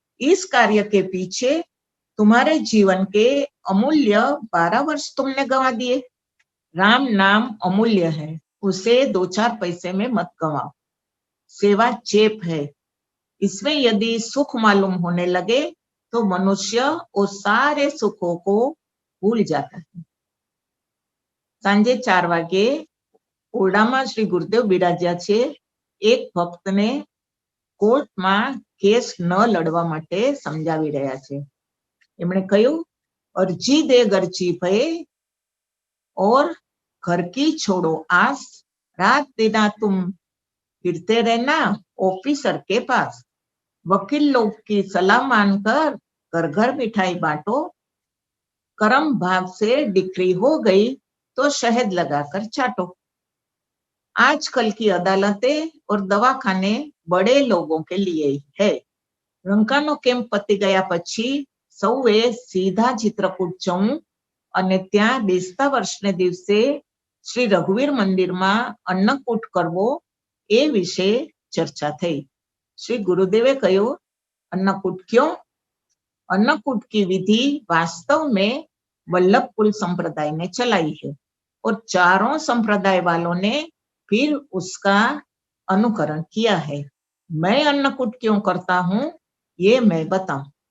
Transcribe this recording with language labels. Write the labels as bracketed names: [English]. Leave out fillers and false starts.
[Hindi] इस कार्य के पीछे तुम्हारे जीवन के अमूल्य 12 वर्ष तुमने गंवा दिए। राम नाम अमूल्य है, उसे 2-4 पैसे में मत गंवाओ। सेवा चेप है, इसमें यदि सुख मालूम होने लगे तो मनुष्य वो सारे सुखों को भूल जाता है। [Gujarati] सांजे 4 વાગે ઓરડામાં શ્રી ગુરુદેવ બિરાજ્યા છે. એક ભક્તને કોર્ટમાં કેસ ન લડવા માટે સમજાવી રહ્યા છે. એમણે કહ્યું, [Hindi] અરજી દે ગરજી ભય और घर की छोड़ो आस, रात दिन तुम फिरते रहना ऑफिसर के पास, वकील लोग की सलाह मानकर घर घर मिठाई बांटो, कर्म भाग से डिक्री हो गई तो शहद लगाकर चाटो। आजकल की अदालतें और दवाखाने बड़े लोगों के लिए ही है। [Gujarati] રંકાનો કેમ્પ પતી ગયા પછી સૌએ સીધા ચિત્રકૂટ જવું અને ત્યાં બેસતા વર્ષને દિવસે શ્રી રઘુવીર મંદિરમાં અન્નકૂટ કરવો એ વિશે ચર્ચા થઈ. શ્રી ગુરુદેવે કહ્યું, [Hindi] अन्नकूट क्यों? अन्नकूट की विधि वास्तव में वल्लभकुल संप्रदाय ने चलाई है और चारों संप्रदाय वालों ने फिर उसका अनुकरण किया है. मैं अन्नकूट क्यों करता हूँ ये मैं बताऊं.